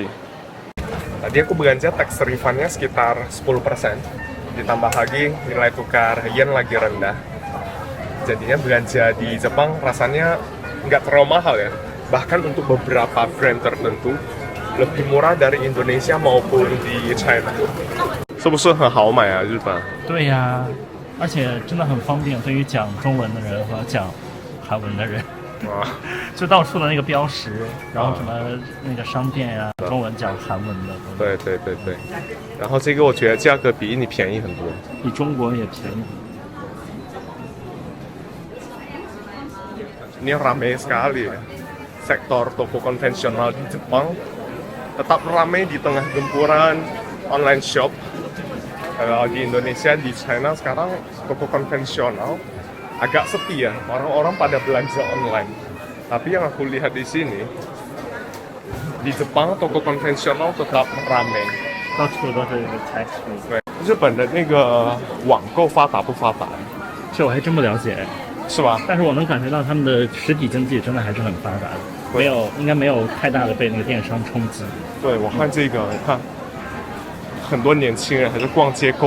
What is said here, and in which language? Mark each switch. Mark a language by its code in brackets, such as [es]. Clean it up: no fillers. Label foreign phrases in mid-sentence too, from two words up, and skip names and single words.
[id] Tadi aku belanja [en] tax refundnya [id] sekitar 10%, ditambah lagi nilai tukar yen lagi rendah. Jadinya belanja di Jepang rasanya nggak terlalu mahal ya. Bahkan untuk beberapa brand tertentu lebih murah dari Indonesia maupun di China. [zh] 是不是很好买啊，日本？对呀，而且真的很方便，对于讲中文的人和讲韩文的人，啊，就到处的那个标识，然后什么那个商店呀，中文讲韩文的，对对对对。然后这个我觉得价格比印尼便宜很多。比中国也便宜。 [id] Ini ramai sekali ya. Sektor toko konvensional di Jepang tetap ramai di tengah gempuran [en] online shop. [id] Kalau di Indonesia, di China sekarang toko konvensional agak sepi ya. Orang-orang pada belanja online. Tapi yang aku lihat di sini, di Jepang toko konvensional tetap ramai. [zh] 到处都是 [en] tax free。 [zh] 对，日本的那个网购发达不发达？这我还真不了解，是吧？但是我能感觉到他们的实体经济真的还是很发达的，应该没有太大的被那个电商冲击。对，我看这个，你看，很多年轻人还是逛街购物。